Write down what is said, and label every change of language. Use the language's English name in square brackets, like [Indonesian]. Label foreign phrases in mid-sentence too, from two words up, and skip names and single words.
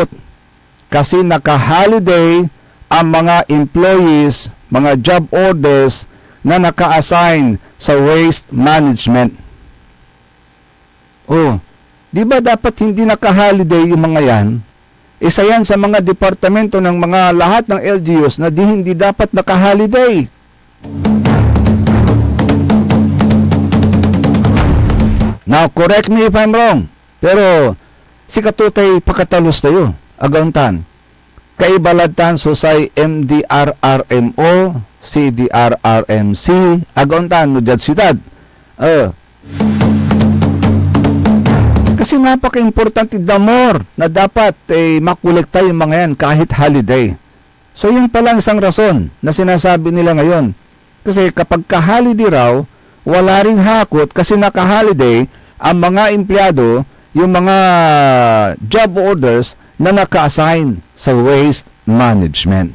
[Filipino] Kasi naka-holiday ang mga employees, mga job orders na naka-assign sa waste management. Oh, di ba dapat hindi naka-holiday yung mga yan? Isa yan sa mga departamento ng mga lahat ng LGUs na hindi dapat naka-holiday. [English] Now, correct me if I'm wrong. [Pangasinan] Pero, si katutay pagkatalos tayo. Agantan. Kaibalatan susay MDRRMO, CDRRMC, agantan no jud siyudad. [Filipino] Kasi napaka-importante [English] the more [Filipino] na dapat makolekta yung mga yan kahit holiday. So yun palang isang rason na sinasabi nila ngayon. Kasi kapag ka-holiday raw, wala ring hakot kasi naka-holiday ang mga empleyado, yung mga job orders na naka-assign sa waste management.